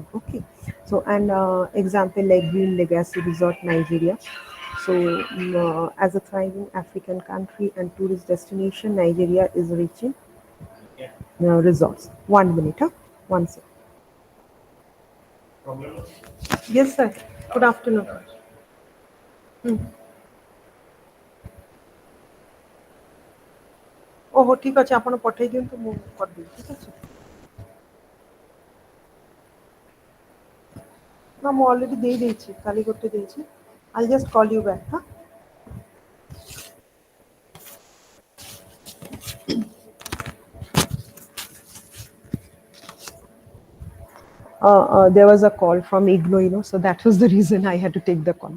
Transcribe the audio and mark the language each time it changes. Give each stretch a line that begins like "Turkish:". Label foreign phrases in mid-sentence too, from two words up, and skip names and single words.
English: Okay, so and example like Green Legacy Resort, Nigeria. As a thriving African country and tourist destination, Nigeria is rich in resorts. 1 minute, huh? One sec. Yes, sir. Good afternoon.
Odia: ଓହୋ ଠିକ୍ ଅଛି ଆପଣ ପଠେଇ ଦିଅନ୍ତୁ ମୁଁ କରିଦେବି ଠିକ୍ ଅଛି ନା ମୁଁ ଅଲରେଡ଼ି ଦେଇଦେଇଛି କାଲି ଗୋଟେ ଦେଇଛି
English: I'll just call you back huh? There was a call from Igno, so that was the reason I had to take the call.